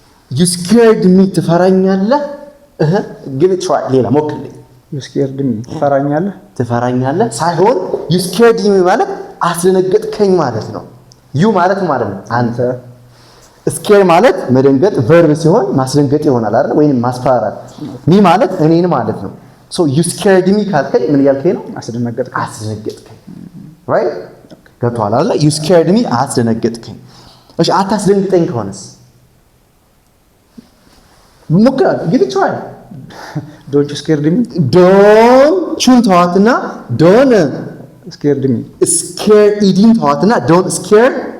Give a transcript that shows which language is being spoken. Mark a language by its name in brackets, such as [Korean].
[English] you scared me [Amharic] ትፈራኛለህ? [English] give it try [Amharic] ሌላ ሞክርልኝ። [English] you scared me [Amharic] ትፈራኛለህ ሳይሆን [English] you scared me [Amharic] ማለት አስደነገጥከኝ ማለት ነው። you ማለት ነው አንተ scare ማለት መደንገጥ verb ሲሆን ማስደንገጥ ይሆናል አይደል? ወይንም ማስፈራራት me ማለት እኔን ማለት ነው። [English] so you scared me [Amharic] ካልከኝ ምን ያልከኝ ነው? አስደነገጥከኝ right? ገብቶሃል አይደል? [English] you scared me [Amharic] አስደነገጥከኝ። እሺ አታስደንግጠኝ ከሆነስ ሞክራል [English] give it try don't you scared me don't [Amharic] ተዋትና [English] don't scared me scare [Amharic] ኢዲን ተዋትና [English] don't scare